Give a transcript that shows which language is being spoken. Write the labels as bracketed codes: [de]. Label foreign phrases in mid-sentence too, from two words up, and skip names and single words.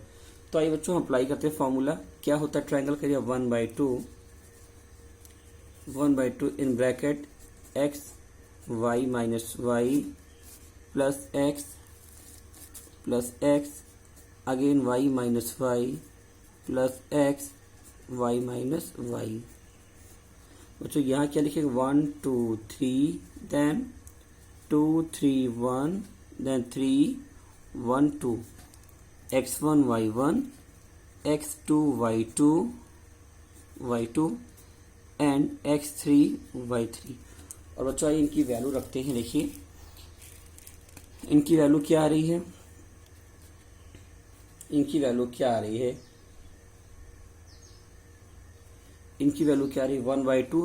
[hi] तो आइए बच्चों हम अप्लाई करते हैं फॉर्मूला। क्या होता है ट्रायंगल का एरिया, 1/2 [en] in bracket x y minus y plus x again y minus y plus x y minus y. [hi] बच्चों यहाँ क्या लिखेंगे, 1 2 3 देन 2 3 1 देन 3 1 2, x1 y1 x2 y2 एंड x3 y3। और बच्चों आइए इनकी वैल्यू रखते हैं। देखिए इनकी वैल्यू क्या आ रही है, इनकी वैल्यू क्या आ रही है, इनकी वैल्यू क्या आ रही है, 1/2।